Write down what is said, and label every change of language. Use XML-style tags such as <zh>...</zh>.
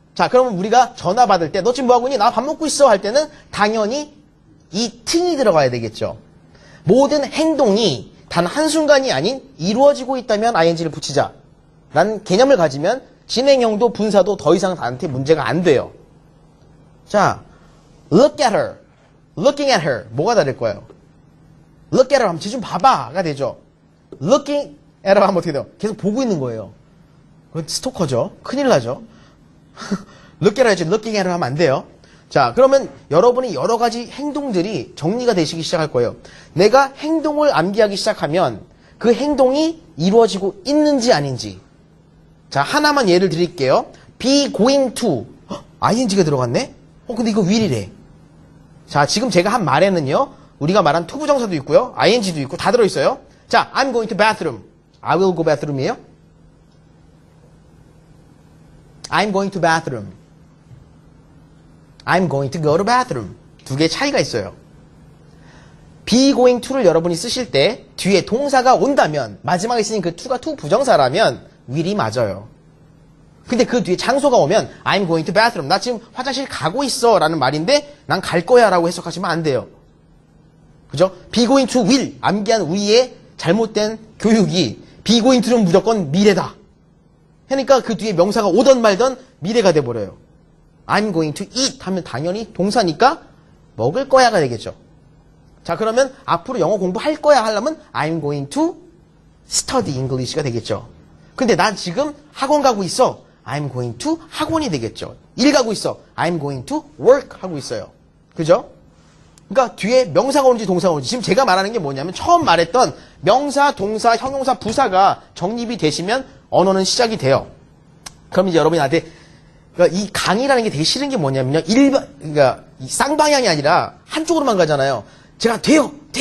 <ko>자, 그러면 우리가 전화 받을 때 너 지금 뭐하고 있니? 나 밥 먹고 있어 할 때는 당연히 이 팅이 들어가야 되겠죠. 모든 행동이 단 한순간이 아닌 이루어지고 있다면 ing를 붙이자 라는 개념을 가지면 진행형도 분사도 더 이상 나한테 문제가 안 돼요.</ko> <en>자, look at her, looking at her</en> <ko>뭐가 다를 거예요?</ko> <en>look at her</en> <ko>하면 쟤 좀 봐봐가 되죠.</ko> <en>looking at her</en> <ko>하면 어떻게 돼요? 계속 보고 있는 거예요. 그건 스토커죠. 큰일 나죠.</ko> <en>look at her</en> <ko>하지</ko> <en>looking at her</en> <ko>하면 안 돼요. 자, 그러면 여러분이 여러 가지 행동들이 정리가 되시기 시작할 거예요. 내가 행동을 암기하기 시작하면 그 행동이 이루어지고 있는지 아닌지. 자, 하나만 예를 드릴게요.</ko> <en>be going to. ing가</en> <ko>들어갔네? 근데 이거 will이래. 자, 지금 제가 한 말에는요. 우리가 말한 to 부정사도 있고요. ing도 있고 다 들어있어요.</ko> <en>자, I'm going to bathroom. I will go bathroom이에요? I'm going to bathroom. I'm going to go to bathroom.</en> <ko>두 개의 차이가 있어요. be going to를 여러분이 쓰실 때 뒤에 동사가 온다면 마지막에 쓰인 그 to가 to 부정사라면 will이 맞아요. 근데 그 뒤에 장소가 오면</ko> <en>I'm going to bathroom.</en> <ko>나 지금 화장실 가고 있어 라는 말인데 난 갈 거야 라고 해석하시면 안 돼요. 그죠?</ko> <en>be going to will.</en> <ko>암기한 우리의 잘못된 교육이 be going to는 무조건 미래다. 그러니까 그 뒤에 명사가 오던 말던 미래가 돼버려요.</ko> <en>I'm going to eat</en> <ko>하면 당연히 동사니까 먹을 거야가 되겠죠. 자, 그러면 앞으로 영어 공부할 거야 하려면</ko> <en>I'm going to study English</en> <ko>가 되겠죠. 근데 난 지금 학원 가고 있어.</ko> <en>I'm going to</en> <ko>학원이 되겠죠. 일 가고 있어.</ko> <en>I'm going to work</en> <ko>하고 있어요. 그죠? 그러니까 뒤에 명사가 오는지 동사가 오는지 지금 제가 말하는 게 뭐냐면 처음 말했던 명사, 동사, 형용사, 부사가 정립이 되시면 언어는 시작이 돼요. 그럼 이제 여러분이 나한테 그러니까 이 강의라는 게 되게 싫은 게 뭐냐면요. 그러니까 이 쌍방향이 아니라 한쪽으로만 가잖아요. 제가 돼요.</ko>